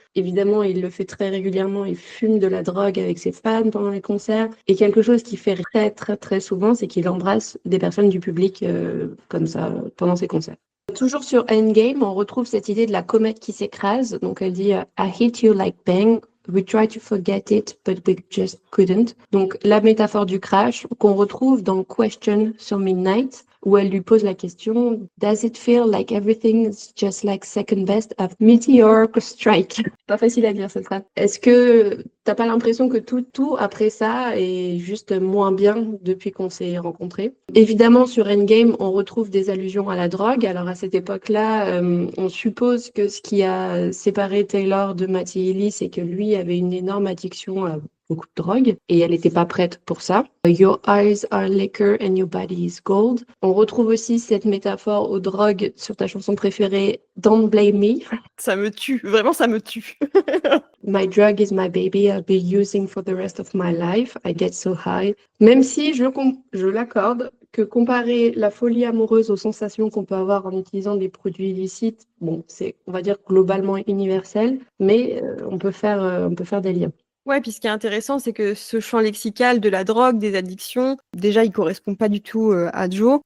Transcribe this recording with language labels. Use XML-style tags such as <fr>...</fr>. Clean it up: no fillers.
<fr>Évidemment, il le fait très régulièrement. Il fume de la drogue avec ses fans pendant les concerts. Et quelque chose qu'il fait très, très, très souvent, c'est qu'il embrasse des personnes du public comme ça pendant ses concerts. Toujours sur Endgame, on retrouve cette idée de la comète qui s'écrase. Donc elle dit</fr> <en>I hit you like bang. We tried to forget it, but we just couldn't.</en> <fr>Donc la métaphore du crash qu'on retrouve dans Question sur Midnight, où elle lui pose la question</fr> <en>Does it feel like everything is just like second best of meteor strike?</en> <fr>Pas facile à dire cette phrase. Est-ce que t'as pas l'impression que tout après ça est juste moins bien depuis qu'on s'est rencontrés? Évidemment, sur Endgame, on retrouve des allusions à la drogue. Alors à cette époque-là, on suppose que ce qui a séparé Taylor de Matty Healy, c'est que lui avait une énorme addiction à beaucoup de drogue et elle n'était pas prête pour ça.</fr> <en>Your eyes are liquor and your body is gold.</en> <fr>On retrouve aussi cette métaphore aux drogues sur ta chanson préférée, Don't Blame Me. Ça me tue, vraiment ça me tue.</fr> <en>My drug is my baby, I'll be using for the rest of my life. I get so high.</en> <fr>Même si je l'accorde que comparer la folie amoureuse aux sensations qu'on peut avoir en utilisant des produits illicites, bon, c'est, on va dire, globalement universel, mais on peut faire des liens. Ouais, puis ce qui est intéressant, c'est que ce champ lexical de la drogue, des addictions, déjà, il correspond pas du tout à Joe.</fr>